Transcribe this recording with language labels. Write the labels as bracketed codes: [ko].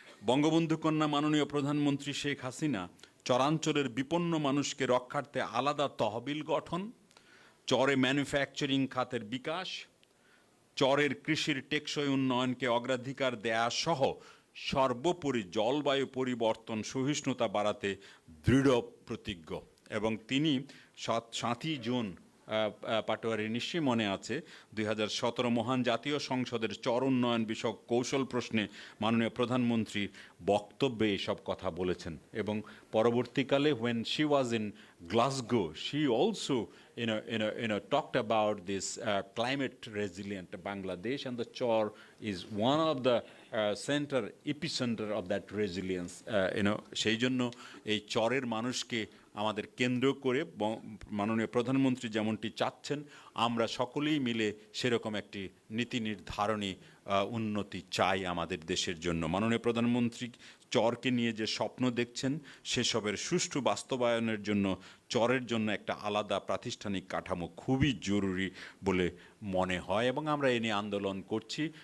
[bn] বঙ্গবন্ধু কন্যা মাননীয় প্রধানমন্ত্রী শেখ হাসিনা চরাঞ্চলের বিপন্ন মানুষকে রক্ষার্থে আলাদা তহবিল গঠন, চরে ম্যানুফ্যাকচারিং খাতের বিকাশ, চরের কৃষির টেকসই উন্নয়নকে অগ্রাধিকার দেয়া সহ সর্বোপরি জলবায়ু পরিবর্তন সহিষ্ণুতা বাড়াতে দৃঢ় প্রতিজ্ঞ। এবং তিনি 7ই জুন, পাটোয়ারি নিশ্চয়ই মনে আছে, 2017 মহান জাতীয় সংসদের চর উন্নয়ন বিষয়ক কৌশল প্রশ্নে মাননীয় প্রধানমন্ত্রী বক্তব্যে এসব কথা বলেছেন। এবং পরবর্তীকালে [en] when she was in Glasgow, she also talked about this climate resilient Bangladesh, and the Chor is one of the epicenter of that resilience. [bn] সেই জন্য এই চরের মানুষকে আমাদের কেন্দ্র করে মাননীয় প্রধানমন্ত্রী যেমনটি চাচ্ছেন, আমরা সকলেই মিলে সেরকম একটি নীতি নির্ধারণী উন্নতি চাই আমাদের দেশের জন্য। মাননীয় প্রধানমন্ত্রী চরকে নিয়ে যে স্বপ্ন দেখছেন সেসবের সুষ্ঠু বাস্তবায়নের জন্য চরের জন্য একটা আলাদা প্রাতিষ্ঠানিক কাঠামো খুবই জরুরি বলে মনে হয়, এবং আমরা এ নিয়ে আন্দোলন করছি।